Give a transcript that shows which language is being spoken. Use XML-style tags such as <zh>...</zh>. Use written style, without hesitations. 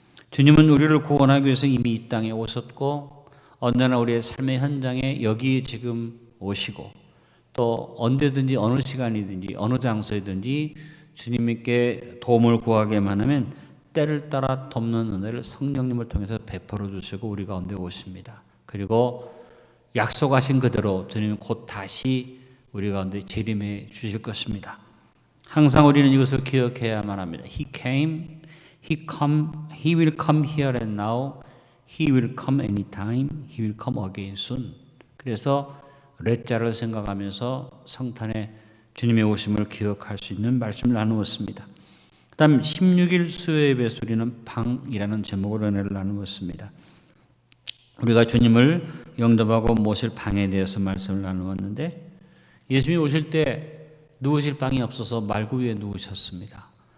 <ko>주님은 우리를 구원하기 위해서 이미 이 땅에 오셨고 언제나 우리의 삶의 현장에 여기 지금 오시고 또 언제든지 어느 시간이든지 어느 장소에든지 주님께 도움을 구하게만 하면 때를 따라 돕는 은혜를 성령님을 통해서 베풀어 주시고 우리 가운데 오십니다. 그리고 약속하신 그대로 주님은 곧 다시 우리 가운데 재림해 주실 것입니다. 항상 우리는 이것을 기억해야만 합니다.</ko> <en>He came, He will come here and now, He will come anytime, He will come again soon.</en> <ko>그래서 레자를 생각하면서 성탄의 주님의 오심을 기억할 수 있는 말씀을 나누었습니다. 그 다음 16일 수요예배 소리는 방이라는 제목으로 은혜를 나누었습니다. 우리가 주님을 영접하고 모실 방에 대해서 말씀을 나누었는데 예수님이 오실 때 누우실 방이 없어서 말구 위에 누우셨습니다.</ko>